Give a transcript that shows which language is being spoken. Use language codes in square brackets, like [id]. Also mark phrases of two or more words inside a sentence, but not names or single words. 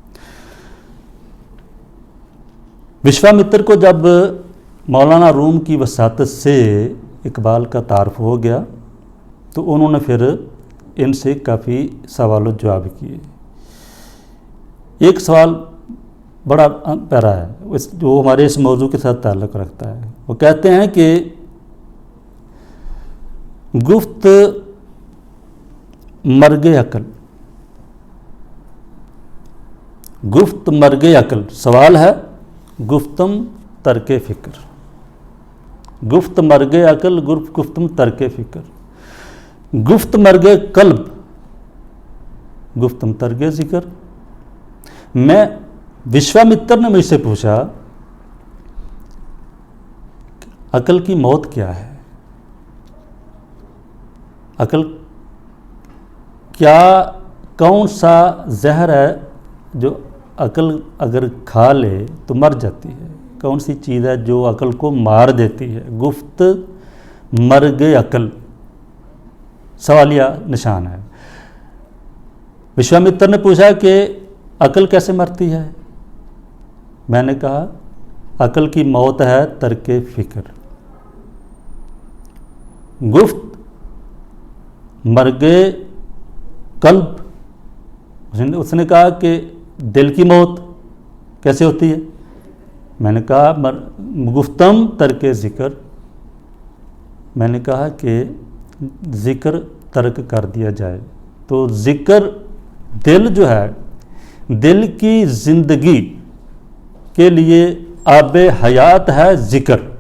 [ur] وشوامتر کو جب مولانا روم کی وساطت سے اقبال کا تعارف ہو گیا تو انہوں نے پھر ان سے کافی سوال و جواب کیے۔ ایک سوال بڑا پیارا ہے جو ہمارے اس موضوع کے ساتھ تعلق رکھتا ہے۔ وہ کہتے ہیں کہ [fa] گفت مرگ عقل، گفت مرگ عقل، [ur] سوال ہے [fa] گفتم ترک فکر، گفت مرگ عقل گفتم ترک فکر، گفت مرگ قلب گفتم ترک ذکر۔ [ur] میں وشوامتر نے مجھ سے پوچھا عقل کی موت کیا ہے، عقل کیا کون سا زہر ہے جو عقل اگر کھا لے تو مر جاتی ہے، کون سی چیز ہے جو عقل کو مار دیتی ہے؟ [fa] گفت مرگ عقل [ur] سوالیہ نشان ہے۔ وشوامتر نے پوچھا کہ عقل کیسے مرتی ہے؟ میں نے کہا عقل کی موت ہے ترک فکر۔ [fa] گفت مرگ قلب، [ur] اس نے کہا کہ دل کی موت کیسے ہوتی ہے؟ میں نے کہا [fa] گفتم ترک ذکر، [ur] میں نے کہا کہ ذکر ترک کر دیا جائے تو ذکر، دل جو ہے دل کی زندگی کے لیے آب حیات ہے ذکر،